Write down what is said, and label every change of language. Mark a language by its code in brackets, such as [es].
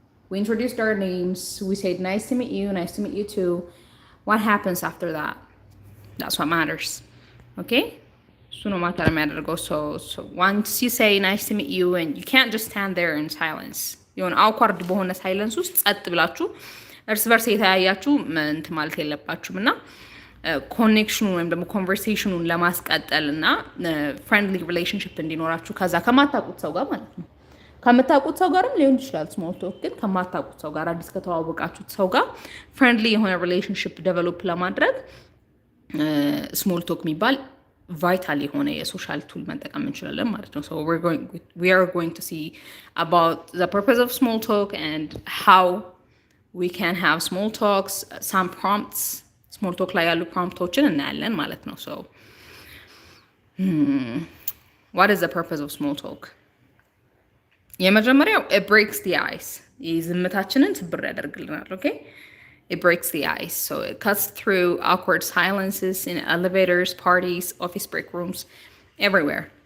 [en] We introduced our names, we said nice to meet you too. What happens after that? That's what matters. Okay? [am] እሱ ነው ማተር የሚያደርገው። [en] so once you say nice to meet you and you can't just stand there in silence, [am] የሆነ awkward በሆነ ሳይለንስ ውስጥ ጸጥ ብላችሁ እርስ በርስ የተያያችሁ እንትን ማለት የለባችሁም እና ኮኔክሽኑን ወይም ደግሞ ኮንቨርሴሽኑን ለማስቀጠል እና ፍሬንድሊ ሪሌሽንሽፕ እንዲኖራችሁ ከዛ ከማታውቁት ሰው ጋር ማለት ነው። ከምታውቁት ሰው ጋርም ሊሆን ይችላል ስሞል ቶክ፣ ግን ከማታውቁት ሰው ጋር አዲስ ከተዋወቃችሁት ሰው ጋር ፍሬንድሊ የሆነ ሪሌሽንሽፕ ዴቨሎፕ ለማድረግ ስሞል ቶክ የሚባል ቫይታል የሆነ የሶሻል ቱል መጠቀም እንችላለን ማለት ነው። [en] So we are going to see about the purpose of [am] small talk and how we can have small talks, some prompts, small talk ላይ ያሉ ፕሮምፕቶችን እናያለን ማለት ነው። [en] So what is the purpose of small talk? [am] የመጀመሪያው [en] it breaks the ice. [am] ዝምታችንን ትብር ያደርግልናል። Okay? [en] It breaks the ice. So it cuts through awkward silences in elevators, parties, office break rooms, everywhere.